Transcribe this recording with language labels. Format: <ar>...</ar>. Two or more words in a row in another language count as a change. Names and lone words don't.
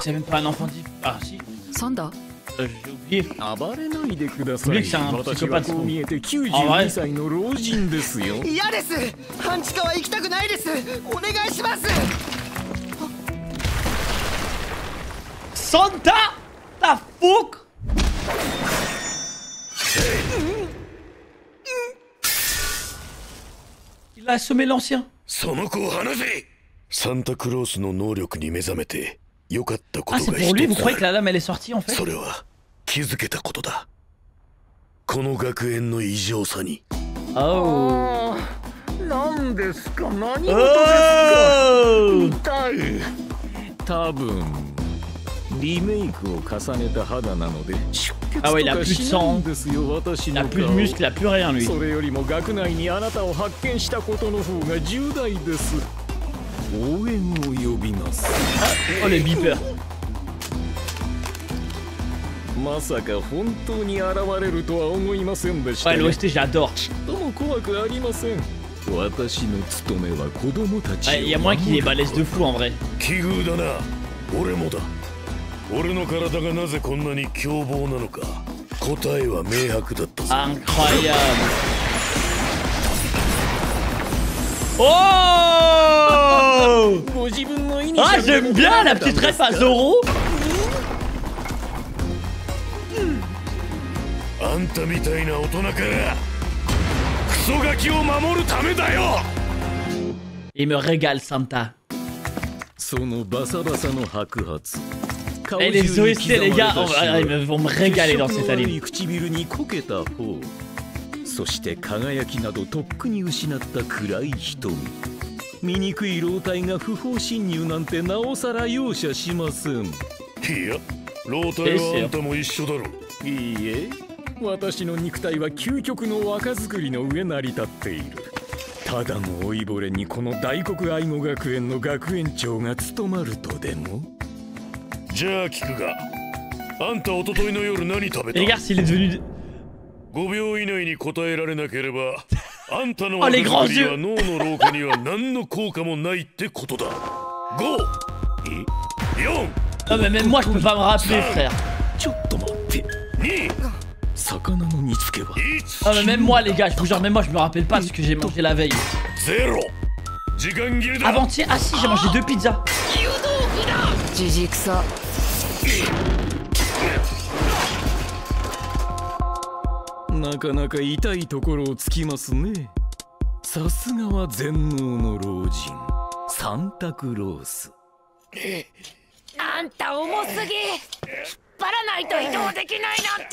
<ja>サンダー、暴れないでください。私はこう見えて92歳の老人ですよ。嫌です。半地下は行きたくないです。お願いします。</ja> <fr>サンタ ！La fuck! Il a assommé l'ancien.</fr> <ja>その子を離せ。サンタクロースの能力に目覚めて良かったことが一つある。</ja> <fr>Ah, c'est pour lui, vous croyez que la dame elle est sortie en fait?</fr> <ja>それは気づけたことだ。この学園の異常さに。 Oh. 何ですか？何事ですか？痛い。多分リメイクを重ねた肌なので出血とかしないんですよ。私の顔。</ja> <fr>Il a plus de muscles, il a plus rien lui.</fr> <ja>それよりも学内にあなたを発見したことの方が重大です。応援を呼びます。</ja> <fr>Oh les beepers.</fr> <ja>まさか本当に現れるとは思いませんでした。</ja> <fr>Ouais, l'OST j'adore.</fr> <ja>ちっとも怖くありません。私の務めは子供たちを。</ja> <fr>Il y a moins qu'il est balèze de fou en vrai.</fr> <ja>奇遇だな。俺もだ。俺の体がなぜこんなに凶暴なのか、答えは明白だったぞ。</ja> <fr>Incroyable. Oh! Ah, j'aime bien la petite ref à Zoro.</fr> <ja>あんたみたいな大人からクソガキを守るためだよ。</ja> <fr>Il me régale Santa.</fr> <ja>そのバサバサの白髪。</ja> <fr>Et les OST les gars, ils vont me régaler dans cette anime.</fr> <ja>唇にこけた方。そして輝きなどとっくに失った暗い瞳。醜い老体が不法侵入なんてなおさら容赦しません。いや、老体はあんたも一緒だろ。いいえ、私の肉体は究極の若作りの上成り立っている。ただの老いぼれにこの大国愛護学園の学園長が務まるとでも？じゃあ聞くが、あんた一昨日の夜何食べた？</ja> <fr>Regarde s'il est devenu...</fr> <ja>5 秒以内に答えられなければ、あんたの若作りは脳の老化には何の効果もないってことだ。5、4、</ja> <fr>Non mais même moi je peux pas me rappeler frère.</fr> <ja>ちょっと待って。</ja> <fr>Ah mais même moi les gars, je vous jure, même moi je me rappelle pas ce que j'ai mangé la veille. Avant-hier, ah si, j'ai mangé 2 pizzas.</fr> <ja>さすがは全能の老人サンタクロース。あんた重すぎ。引っ張らないと移動できないなんて。</ja>